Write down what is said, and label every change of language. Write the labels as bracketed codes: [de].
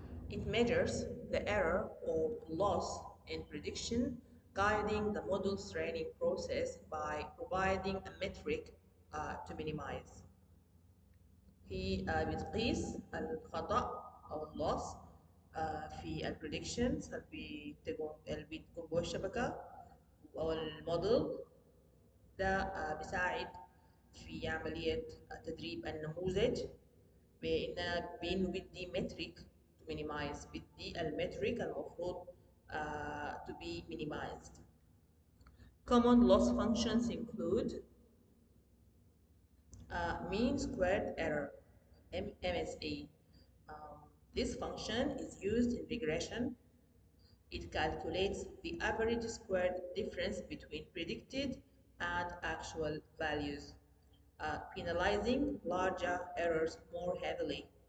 [en] It measures the error or loss in prediction, guiding the model's training process by providing a metric to minimize. [ar] هي بتقيس الخطأ أو اللوس في البريدكشنز اللي بتقوم بها الشبكة أو الموديل ده بيساعد في عملية تدريب النموذج بإنه بدي [en] metric to minimize، [ar] بدي المترك المفروض [en] to be minimized. Common loss functions include mean squared error, MSE. This function is used in regression. It calculates the average squared difference between predicted and actual values, penalizing larger errors more heavily.